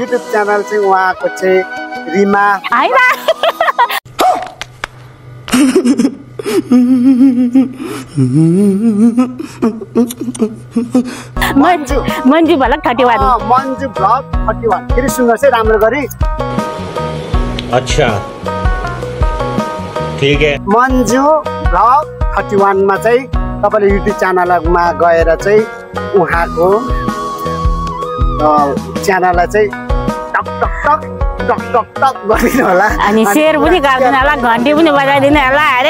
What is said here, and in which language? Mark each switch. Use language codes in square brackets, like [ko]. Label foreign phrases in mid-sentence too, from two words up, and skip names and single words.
[ne] युट्युब च्यानल चाहिँ उहाँको चाहिँ रिमा हैन मन्जु भ्लग 31 मन्जु भ्लग 31 फेरि सुन्नुहोस् है राम्रो गरी [hi] अच्छा ठीक है [ne] मन्जु भ्लग 31 मा चाहिँ तपाईले युट्युब च्यानलमा गएर चाहिँ उहाँको च्यानललाई चाहिँ टक टक टक टक टक टक गरिदिनु होला अनि शेयर पनि गर्दिनु होला घन्टी पनि बजाइदिनु होला अरे